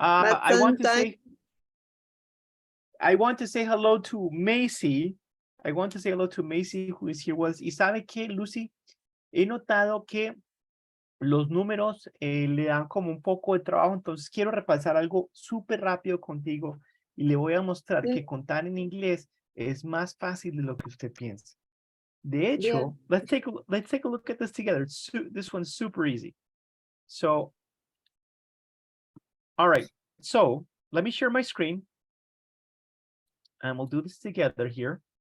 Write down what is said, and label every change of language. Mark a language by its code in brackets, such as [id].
[en] I want to say hello to Macy. I want to say hello to Macy, who is here. [es] Y sabe que, Lucy, he notado que los números le dan como un poco de trabajo, entonces quiero repasar algo súper rápido contigo y le voy a mostrar que contar en inglés es más fácil de lo que usted piensa. De hecho, [en] let's take a look at this together. This one's super easy. So, all right. So let me share my screen and we'll do this together here.